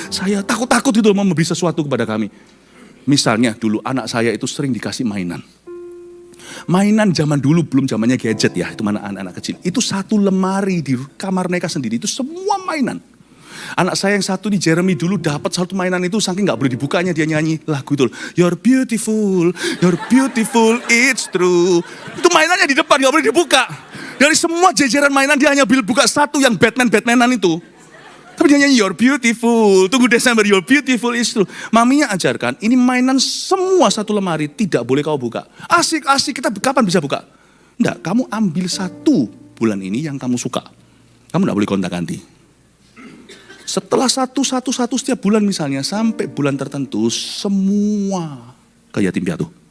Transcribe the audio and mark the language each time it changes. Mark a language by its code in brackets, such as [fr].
[id] Saya takut itu mau memberi sesuatu kepada kami. Misalnya dulu anak saya itu sering dikasih mainan. Mainan zaman dulu belum zamannya gadget ya, itu mana anak-anak kecil. Itu satu lemari di kamar mereka sendiri, itu semua mainan. Anak saya yang satu di Jeremy dulu dapat satu mainan itu saking gak boleh dibukanya dia nyanyi lagu itu. [en] You're beautiful, it's true. [id] Itu mainannya di depan gak boleh dibuka. Dari semua jajaran mainan dia hanya buka satu yang Batman-Batmanan itu. Tapi dia nyanyi, [en] you're beautiful. [id] Tunggu Desember, [en] you're beautiful is true. [id] Maminya ajarkan, ini mainan semua satu lemari, tidak boleh kau buka. Asik-asik, kita kapan bisa buka? Enggak, kamu ambil satu bulan ini yang kamu suka. Kamu enggak boleh gonta-ganti. Setelah satu setiap bulan misalnya, sampai bulan tertentu, semua ke yatim piatu.